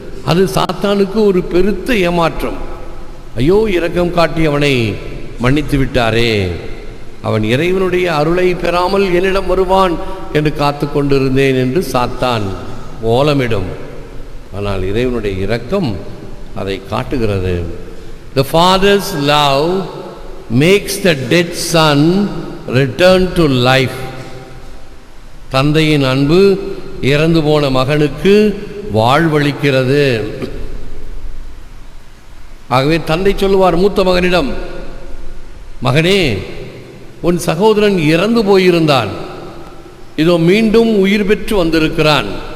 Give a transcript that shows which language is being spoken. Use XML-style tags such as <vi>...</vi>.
<ta>அது சாத்தானுக்கு ஒரு பெருத்த ஏமாற்றம். ஐயோ, இரக்கம் காட்டியவனை மன்னித்து விட்டாரே, அவன் இறைவனுடைய அருளை பெறாமல் என்னிடம் வருவான் என்று காத்து கொண்டிருந்தேன் என்று சாத்தான் ஓலமிடும். ஆனால் இறைவனுடைய இரக்கம் அதை காட்டுகிறது.</ta> <en>The father's love makes the dead son return to life.</en> <ta>தந்தையின் அன்பு இறந்து போன மகனுக்கு வாழ்வளிக்கிறது. ஆகவே தந்தை சொல்லுவார் மூத்த மகனிடம், மகனே, உன் சகோதரன் இறந்து போயிருந்தான், இதோ மீண்டும் உயிர் பெற்று வந்திருக்கிறான்.</ta>